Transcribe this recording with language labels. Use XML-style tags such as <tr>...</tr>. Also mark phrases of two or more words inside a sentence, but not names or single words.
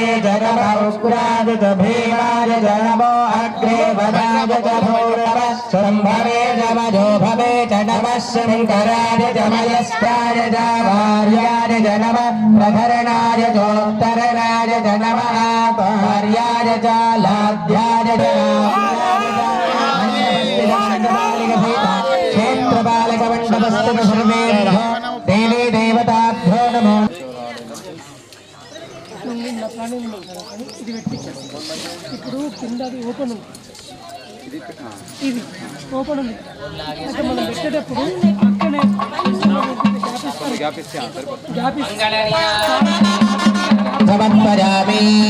<sa>च उग्राय च भीमाय च नमो अग्रे वदाय च भूरव शम्भवे च वधो भवे च नमः शङ्कराय च मयस्काय च भार्याय च नमः प्रधरणाय चोत्तरणाय च नमः भार्याय च लाध्याय च क्षेत्रपालकमण्डपस्य सर्वेभ्यो देवी देवताभ्यो नमो</sa> <te>ఇది పెట్టించారు. ఇప్పుడు కింద అది ఓపెన్ ఉంది. ఇది ఓపెన్ ఉంది అంటే మనం పెట్టేటప్పుడు అక్కడే గ్యాప్ సమర్పయామి.</te>